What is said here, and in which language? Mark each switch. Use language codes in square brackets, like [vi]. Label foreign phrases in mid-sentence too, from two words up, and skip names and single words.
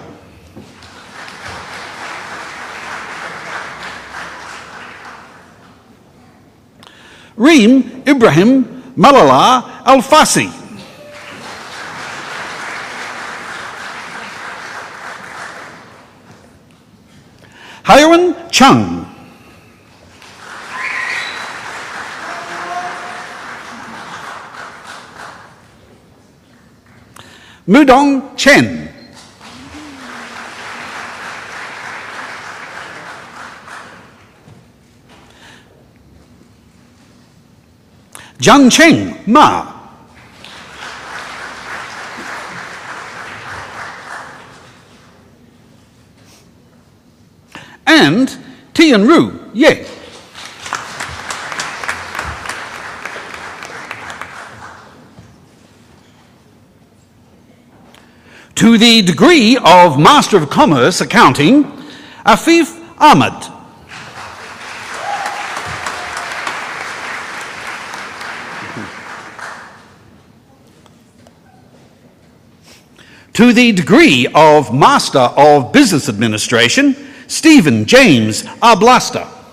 [en] Reem Ibrahim Malala Al-Fasi. Hyun Chung. Mudong Chen. Jiang Cheng Ma. And Tian Ru Ye. To the degree of Master of Commerce Accounting, Afif Ahmad. To the degree of Master of Business Administration, Stephen James Arblaster.